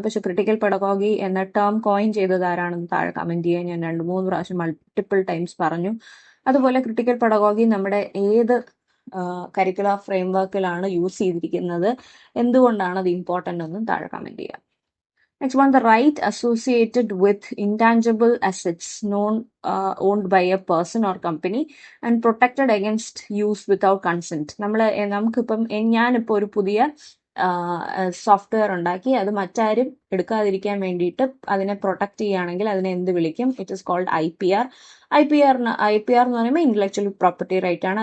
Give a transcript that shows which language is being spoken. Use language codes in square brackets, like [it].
[ml] പക്ഷെ critical pedagogy എന്ന term coin ചെയ്തത് ആരാണെന്ന് താഴെ കമന്റ് ചെയ്യാൻ ഞാൻ 2-3 പ്രാവശ്യം മൾട്ടിപ്പിൾ ടൈംസ് പറഞ്ഞു. അതുപോലെ ക്രിട്ടിക്കൽ പെഡഗോഗി നമ്മുടെ ഏത് കരിക്കുലർ ഫ്രെയിംവർക്കിലാണ് യൂസ് ചെയ്തിരിക്കുന്നത്, എന്തുകൊണ്ടാണ് അത് ഇമ്പോർട്ടൻ്റ് എന്നും താഴെ കമന്റ് ചെയ്യാം. [en] Next one, the right associated with intangible assets owned by a person or company and protected against use without consent. [ml] നമുക്കിപ്പം ഞാനിപ്പോൾ ഒരു പുതിയ സോഫ്റ്റ്വെയർ ഉണ്ടാക്കി അത് മറ്റാരും എടുക്കാതിരിക്കാൻ വേണ്ടിയിട്ട് അതിനെ പ്രൊട്ടക്ട് ചെയ്യുകയാണെങ്കിൽ അതിനെ എന്ത് വിളിക്കും? [en] It is called IPR. [ml] IPR എന്ന് പറയുമ്പോൾ ഇന്റലക്ച്വൽ പ്രോപ്പർട്ടി റൈറ്റ് ആണ്.